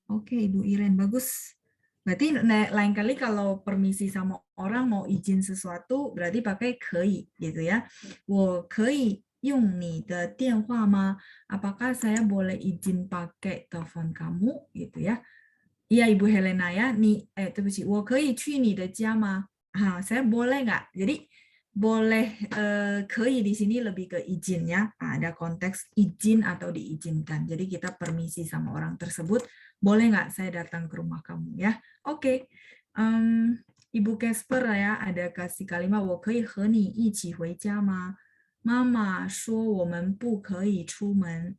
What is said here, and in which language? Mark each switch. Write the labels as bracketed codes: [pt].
[id] Oke, Ibu Iren, bagus. Berarti lain kali kalau permisi sama orang mau izin sesuatu berarti pakai 可以 gitu ya. [zh] 我可以用你的电话吗? [id] Apakah saya boleh izin pakai telepon kamu gitu ya? Iya Ibu Helena ya. [zh] 对不起，我可以去你的家吗? [id] Saya boleh nggak? Jadi boleh 可以 di sini lebih ke izin ya. Ada konteks izin atau diizinkan. Jadi kita permisi sama orang tersebut. Boleh nggak saya datang ke rumah kamu ya? Oke. Ibu Casper ya ada kasih kalimat [zh] 我可以和你一起回家吗? Mama 说我们不可以出门.